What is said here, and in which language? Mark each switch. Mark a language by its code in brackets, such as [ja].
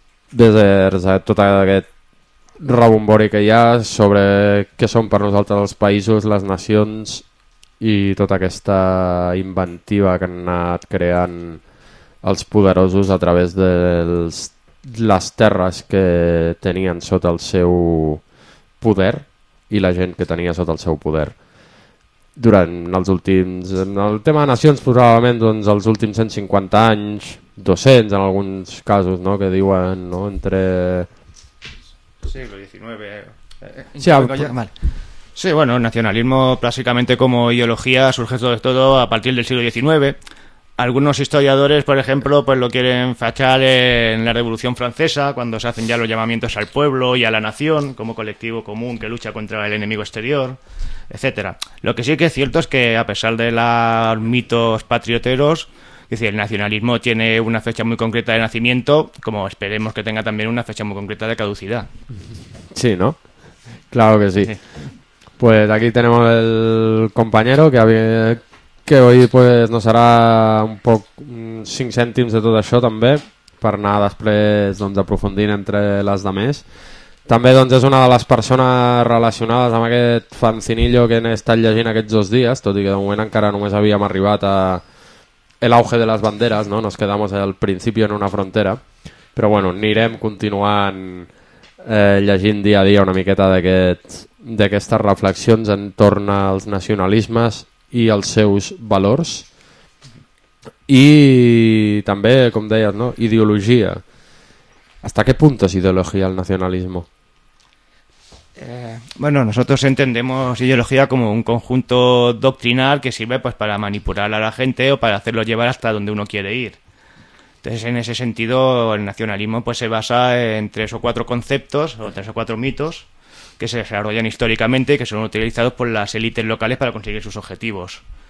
[ca] vers tot aquest rebombori que hi ha sobre què són per nosaltres els països, les nacions i tota aquesta inventiva que han anat creant els poderosos a través de les terres que tenien sota el seu poder i la gent que tenia sota el seu poder durant els últims, en el tema de nacions probablement doncs els últims 150 anys, 200 en alguns casos, no, que diuen, no, entre [es] siglo XIX. Sí, bueno, el nacionalismo básicamente como ideología surge todo a partir del siglo XIX. Algunos historiadores, por ejemplo, pues lo quieren fachar en la Revolución Francesa, cuando se hacen ya los llamamientos al pueblo y a la nación, como colectivo común que lucha contra el enemigo exterior, etcétera. Lo que sí que es cierto es que, a pesar de los mitos patrioteros, es decir, el nacionalismo tiene una fecha muy concreta de nacimiento, como esperemos que tenga también una fecha muy concreta de caducidad. Sí, ¿no? Claro que sí. Pues aquí tenemos el compañero que había... [ca] que avui pues, no serà un poc 5 cèntims de tot això també per anar després doncs, aprofundint entre les demés. També doncs, és una de les persones relacionades amb aquest fancinillo que he estat llegint aquests dos dies, tot i que de moment encara només havíem arribat a l'auge de les banderes, no? [es] Nos quedamos al principio en una frontera, [ca] però bueno, anirem continuant llegint dia a dia una miqueta d'aquestes reflexions entorn als nacionalismes i els seus valors i també, com deies, no? Ideologia. [es] ¿Hasta qué punto es ideología el nacionalismo? Bueno, nosotros entendemos ideología como un conjunto doctrinal que sirve pues para manipular a la gente o para hacerlo llevar hasta donde uno quiere ir. Entonces, en ese sentido, el nacionalismo pues se basa en tres o cuatro conceptos o tres o cuatro mitos que se desarrollan históricamente y que son utilizados por las élites locales para conseguir sus objetivos.